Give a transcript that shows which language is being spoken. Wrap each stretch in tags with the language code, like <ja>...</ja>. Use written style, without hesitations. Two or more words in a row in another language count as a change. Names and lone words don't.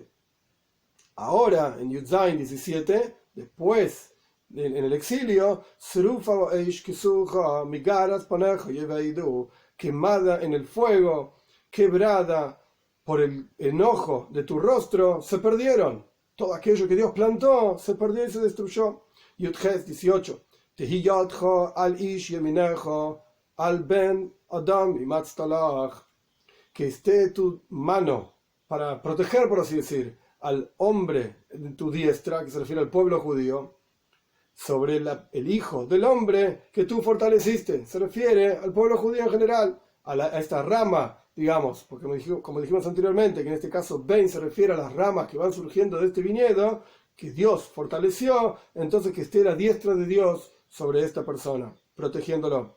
<es>Ahora, en Yudzain 17, después, en el exilio, quemada en el fuego, quebrada por el enojo de tu rostro, se perdieron. Todo aquello que Dios plantó se perdió y se destruyó.</es> <he>Yudches 18. תהי ידך על איש ימינך על בן אדם אמצת לך.</he> <es>Que esté tu mano para proteger, por así decir, al hombre de tu diestra, que se refiere al pueblo judío, sobre el hijo del hombre que tú fortaleciste. Se refiere al pueblo judío en general, a esta rama, digamos, porque como dijimos anteriormente, que en este caso Ben se refiere a las ramas que van surgiendo de este viñedo, que Dios fortaleció, entonces que esté la diestra de Dios sobre esta persona, protegiéndolo.</es>